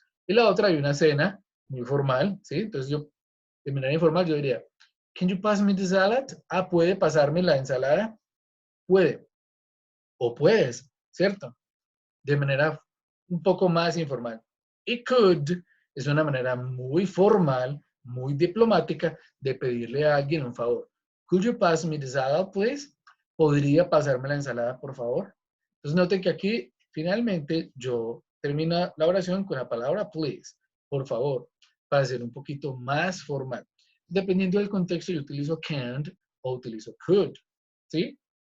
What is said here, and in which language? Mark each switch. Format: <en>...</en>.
<es>Y la otra hay una cena muy formal, ¿sí? Entonces yo, de manera informal, yo diría,</es> <en>can you pass me the salad?</en> <es>Ah, ¿puede pasarme la ensalada? Puede. O puedes, ¿cierto? De manera un poco más informal. Y could Es una manera muy formal, muy diplomática de pedirle a alguien un favor.</es> <en>Could you pass me the salad, please?</en> <es>¿Podría pasarme la ensalada, por favor? Entonces noten que aquí finalmente yo termino la oración con la palabra please, por favor, para ser un poquito más formal. Dependiendo del contexto, yo utilizo can't o utilizo could, ¿sí?</es>